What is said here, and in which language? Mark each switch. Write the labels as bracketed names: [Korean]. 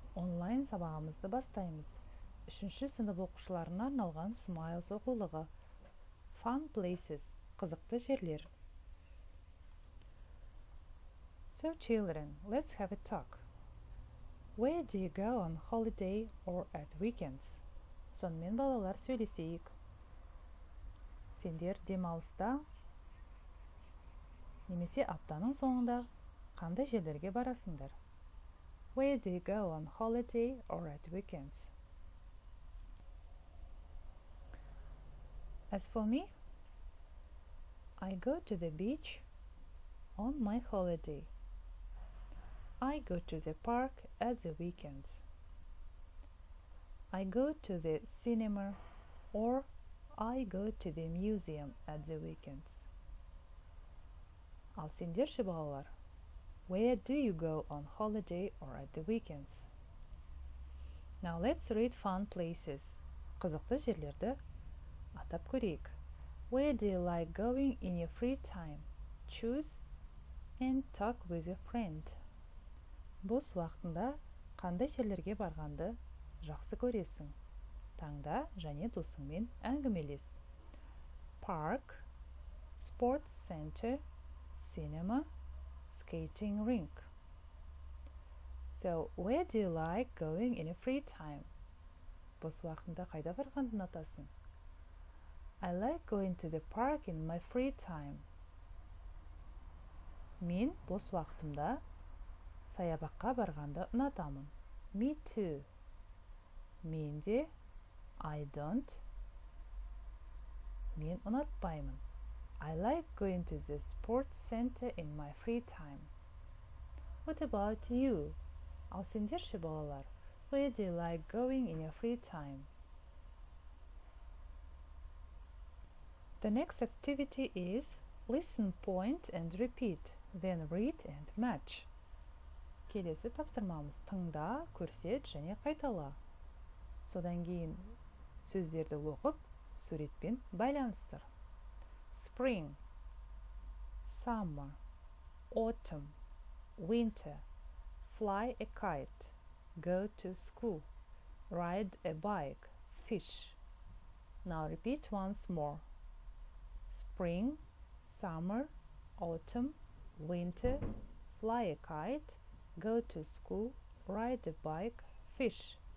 [Kazakh] Онлайн сабағымызды бастаймыз. 3-ші сынып оқушыларына арналған Smiles оқулығы. Fun Places, қызықты жерлер. [English] So children, let's have a talk. Where do you go on holiday or at weekends? [Kazakh] Сонымен балалар сөйлесейік. Сендер демалыста немесе аптаның соңында қандай жерлерге барасыңдар? [English] Where do you go on holiday or at weekends? As for me, I go to the beach on my holiday. I go to the park at the weekends. I go to the cinema or I go to the museum at the weekends. [Kazakh] Ал сендерші балалар, [English] where do you go on holiday or at the weekends? Now let's read fun places. [Kazakh] Қызықты жерлерді атап көрейік. [English] Where do you like going in your free time? Choose and talk with your friend. [Kazakh] Бос уақытында қандай жерлерге барғанды жақсы көресің? Таңда және досыңмен әңгімелес. [English] Park, sports center, cinema, skating rink. So, where do you like going in your free time? [Kazakh] Бос уақытында қайда барғанды ұнатасың? [English] I like going to the park in my free time. [Kazakh] Мен бос уақытымда саябаққа барғанды ұнатамын. [English] Me too. [Kazakh] Мен де [English] I don't. [Kazakh] Мен ұнатпаймын. [English] I like going to the sports center in my free time. What about you? [Kazakh] Ал сендерші балалар, [English] where do you like going in your free time? The next activity is listen, point and repeat, then read and match. [Kazakh] Келесі тапсырмамыз тыңда, көрсет және қайтала. Содан кейін сөздерді оқып, суретпен байланыстыр. [English] Spring, summer, autumn, winter, fly a kite, go to school, ride a bike, fish. Now repeat once more. Spring, summer, autumn, winter, fly a kite, go to school, ride a bike, fish.